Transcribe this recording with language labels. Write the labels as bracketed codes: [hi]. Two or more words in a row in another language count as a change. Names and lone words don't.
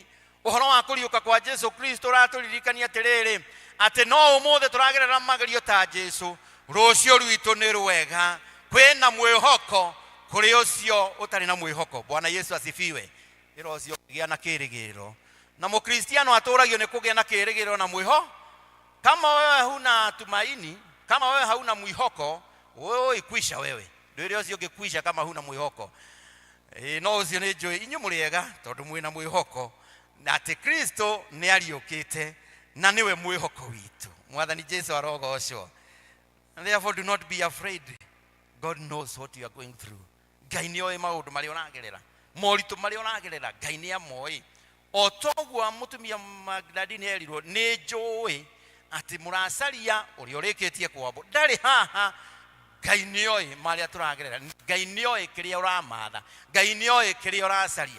[ki] Ũhoro wa kũriũka kwa Jesũ Kristo ũratũririkania atĩrĩrĩ, atĩ no ũmũthĩ tũragerera magerio ta Jesũ, rũciũ rwitũ nĩ rwega. Kwĩna mwĩhoko kũrĩ ũcio ũtarĩ na mwĩhoko. [sw] Bwana Yesu asifiwe. [ki] Ĩro ũcio gĩa na kĩĩrĩgĩrĩro. Na mũkristiano atũragio nĩ kũgĩa na kĩĩrĩgĩrĩro na mwĩho. [sw] Kama wewe huna tumaini, kama wewe hauna mwĩhoko, wewe ikwisha wewe. [ki] Ndio ũcio ũngĩkwisha [sw] kama huna [ki] mwĩhoko. No ũcio nĩ njũĩ inyuĩ mũrĩega tondũ mwĩna mwĩhoko na atĩ Kristo nĩ ariũkĩte na niwe mwĩhoko witũ. Mwathani Jesũ arogocwo. [en] And therefore do not be afraid. God knows what you are going through. [ki] Ngai nĩ oĩ maũndũ marĩa ũragerera, moritũ marĩa ũragerera, Ngai nĩ amoĩ. O toguo mũtumia Magdalene erirwo, nĩ njũĩ atĩ mũracaria ũrĩa ũrĩkĩtie kwambo ndarĩ haha. Ngai nĩ oĩ marĩa tũragerera, Ngai nĩ oĩ kĩrĩa ũramatha, Ngai nĩ oĩ kĩrĩa ũracaria.